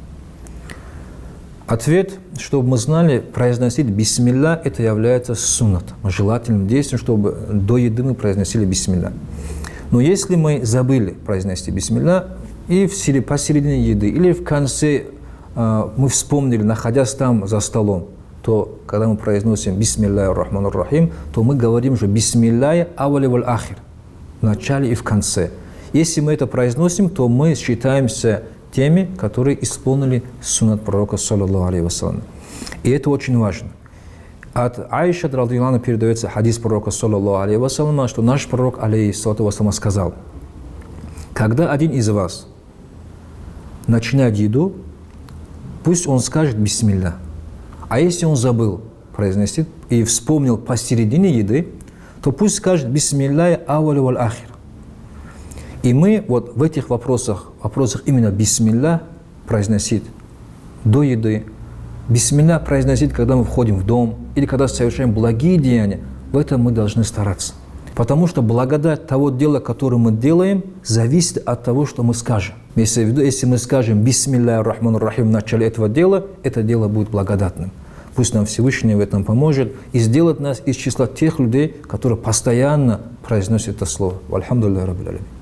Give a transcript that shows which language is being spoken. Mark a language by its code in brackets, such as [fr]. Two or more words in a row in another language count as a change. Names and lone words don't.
[ru] Ответ, чтобы мы знали, произносить бисмилля – это является суннат, желательным действием, чтобы до еды мы произносили бисмилля. Но если мы забыли произнести бисмилля, и посередине еды, или в конце мы вспомнили, находясь там за столом, то когда мы произносим [ar] بسم الله الرحمن الرحيم, [ru] то мы говорим же [ar] بسم الله أوله وآخره, [ru] в начале и в конце. Если мы это произносим, то мы считаемся теми, которые исполнили суннат пророка, [ar] صلى الله عليه وسلم. [ru] И это очень важно. От Аиша [ar] رضي الله عنها [ru] передается хадис пророка, [ar] صلى الله عليه وسلم, [ru] что наш пророк, [ar] عليه الصلاة والسلام, [ru] сказал: когда один из вас начинает еду, пусть он скажет бисмилля. А если он забыл произнести и вспомнил посередине еды, то пусть скажет [ar] بسم الله أوله وآخره. [ru] И мы вот в этих вопросах именно бисмилля произносить до еды, бисмилля произносить, когда мы входим в дом или когда совершаем благие деяния, в этом мы должны стараться. Потому что благодать того дела, которое мы делаем, зависит от того, что мы скажем. Если мы скажем [ar] بسم الله الرحمن الرحيم [ru] в начале этого дела, это дело будет благодатным. Пусть нам Всевышний в этом поможет и сделает нас из числа тех людей, которые постоянно произносят это слово. [ar] الحمد لله رب العالمين.